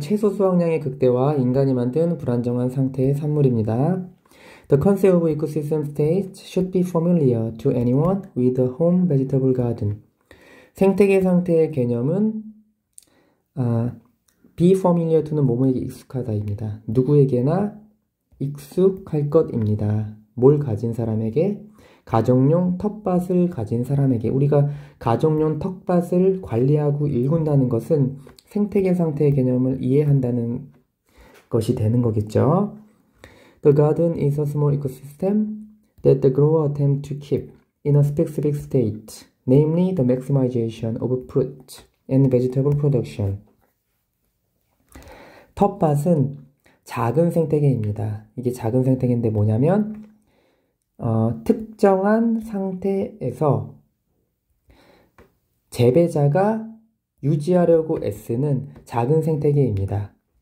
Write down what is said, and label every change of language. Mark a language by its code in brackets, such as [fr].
[ko] 채소 수확량의 극대화, 인간이 만든 불안정한 상태의 산물입니다. [en] The concept of ecosystem states should be familiar to anyone with a home vegetable garden. [ko] 생태계 상태의 개념은 [en] be familiar to [ko] 는 뭐뭐에게 익숙하다입니다. 누구에게나 익숙할 것입니다. 뭘 가진 사람에게? 가정용 텃밭을 가진 사람에게. 우리가 가정용 텃밭을 관리하고 일군다는 것은 생태계 상태의 개념을 이해한다는 것이 되는 거겠죠. [en] The garden is a small ecosystem that the grower attempts to keep in a specific state, namely the maximization of fruit and vegetable production. [ko] 텃밭은 작은 생태계입니다. 이게 작은 생태계인데 뭐냐면 특정한 상태에서 재배자가 유지하려고 애쓰는 작은 생태계입니다.